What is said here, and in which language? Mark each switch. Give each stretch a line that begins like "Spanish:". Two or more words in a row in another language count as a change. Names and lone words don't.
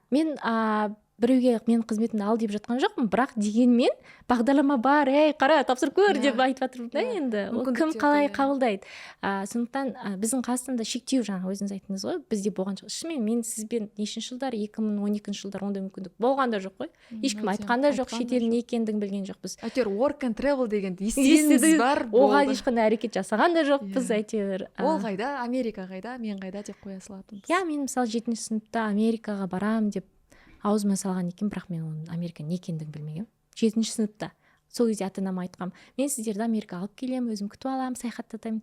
Kazakh: Мен біреуге мен қызметімді ал деп жатқан жоқпын, бірақ дегенмен бағдарлама бар, қара тапсырып көр деп айтып жатырмын да енді. Ол кім қалай қабылдайды. Сондықтан біздің Қазақстанда шектеу, жаңа өзіңіз айттыңыз ғой, бізде болған жоқ. Шынымен мен сізбен нешінші жылдар, 2012 жылдар ондай мүмкіндік болған да жоқ қой. Ешкім айтқан да жоқ, шетел не екендігін білген жоқпыз. Әйтеуір
English: work and travel
Kazakh: дегенді естігеніміз бар. Оған ешқандай әрекет жасаған да жоқпыз, әйтеуір. Ол қайда, Америка қайда, мен қайда деп қоя салатынбыз. Мен мысалы 7-ші сыныпта Америкаға барам деп аузыма салған екен, бірақ мен оның Америка не екендігін білмегенмін. 7-ші сыныпта. Сол кезде ата-анама айтқам, мен сіздерді Америкаға алып келемін, өзім күтіп аламын, саяхаттатаймын.